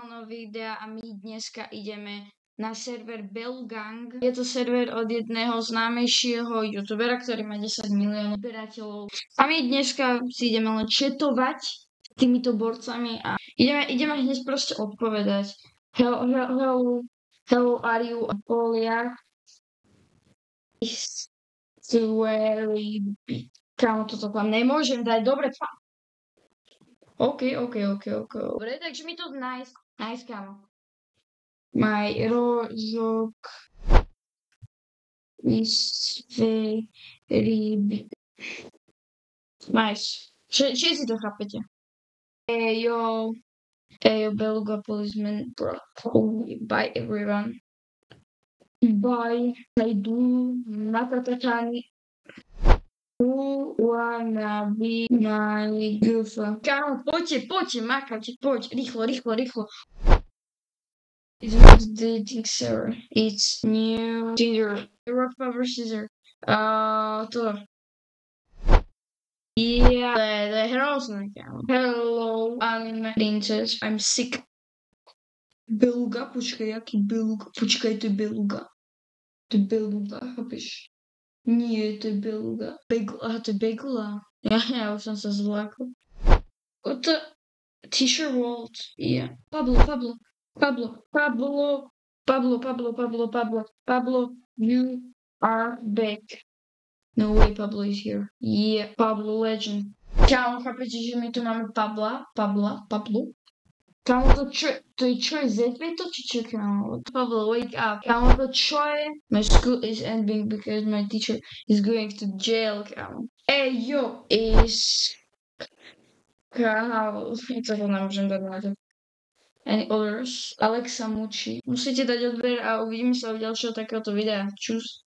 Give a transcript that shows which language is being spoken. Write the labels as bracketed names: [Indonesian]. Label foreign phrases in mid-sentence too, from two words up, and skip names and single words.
[Slovak] videa a my dneska ideme na server Belugang. Je to server od jedného známejšieho youtubera, ktorý má 10 miliónov odberateľov. A my dneska si ideme len chatovať s týmito borcami a ideme hneď proste odpovedať. [English] Hello, are you Apolia? [Slovak] Kámo, toto tam nemôžem dať, dobre, OK. Dobre, takže mi to nice, kámo. [English] My rozok is very big. Nice. [Slovak] Všetci to chápete. Ejo, Beluga [English] policeman, bro. Bye everyone. Bye. I do Nakatatani. Who wanna be my girlfriend? [Slovak] Kámo, poďte, makajte, poď, rýchlo. [English] It's not dating server. It's new Tinder. Rock, paper, scissors. [Slovak] To. [English] Yeah, the [Slovak] hrozné, kámo. [English] Hello, anime princess. I'm sick. [Slovak] Beluga, počkaj, jaký Beluga? Počkaj, to je Beluga. To je Beluga, chápeš? Nie, to je Beluga. To je Begula. Ja už som sa zlákol. [English] What the? T-shirt world. Yeah. Pablo, you are back. No way, Pablo is here. Yeah, Pablo legend. [Slovak] Kámo, chápete, že my tu máme Pablo? Kámo, to je čo je ZV to, či čo, kámo? [English] Pablo, wake up. [Slovak] Kámo, to čo je? [English] My school is ending because my teacher is going to jail, [Slovak] kámo. Yo, kámo, to nemôžem dať na to. [English] Any others? Alexa Muči. [Slovak] Musíte dať odber a uvidíme sa v ďalšieho takéhoto videa. Čus.